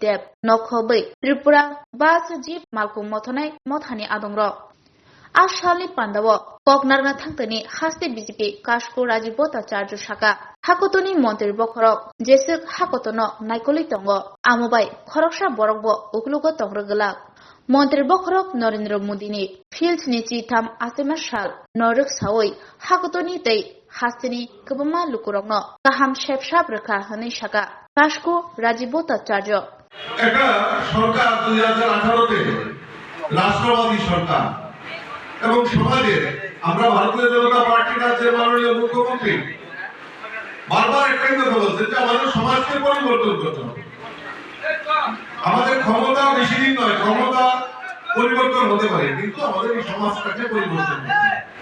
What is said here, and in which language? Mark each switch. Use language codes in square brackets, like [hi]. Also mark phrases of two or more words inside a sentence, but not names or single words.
[trp] Deb Nokhobai Tripura Bas Jib Malkhung Mothornai Mothani Adongro Ashalni Pandawa Koknarna Thangtani Haste BJP Kasku Rajib Shaka Hakotoni Montir Bokhorok Jesuk Hakotono Naikoli Tongo Amobai Khoroksha Borokbo Uklugo Tongrogala Montir Bokhorok Narendra Modini Field Nichi Tam Asemashal Noruk Sawoi Hakotoni Tei Hastini Kubama Lukurokno Kaham Shep Shabraka Hani Shaka Kasku Rajib [bn] একটা সরকার 2018 তে রাষ্ট্রবাদী সরকার এবং সমাজে আমরা ভারতীয় জনতা পার্টির রাজ্যের মাননীয় মুখ্যমন্ত্রী বারবার একটাই কথা বলছেন যে আমাদের সমাজকে পরিবর্তন করতে হবে। আমাদের ক্ষমতা বেশি দিন নয়, ক্ষমতা পরিবর্তন হতে পারে, কিন্তু আমাদের এই সমাজটাকে পরিবর্তন করতে হবে।